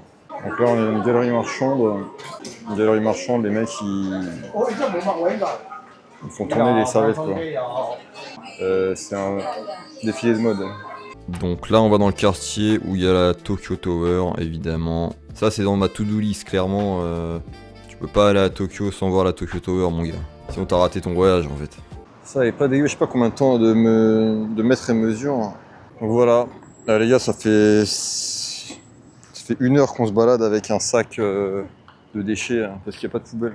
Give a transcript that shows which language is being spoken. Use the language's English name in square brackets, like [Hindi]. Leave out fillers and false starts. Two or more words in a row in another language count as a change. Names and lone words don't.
[French] Donc là on est dans une galerie marchande. Une galerie marchande, les mecs ils font tourner les serviettes quoi. C'est un défilé de mode. Donc là on va dans le quartier où il y a la Tokyo Tower évidemment. Ça c'est dans ma [English] to-do list [French] clairement. Tu peux pas aller à Tokyo sans voir la Tokyo Tower mon gars. Sinon t'as raté ton voyage en fait. Ça est pas dégueu, je sais pas combien de temps de mètres et mesures. Donc voilà, là, les gars, ça fait 1 heure qu'on se balade avec un sac de déchets hein, parce qu'il n'y a pas de poubelle.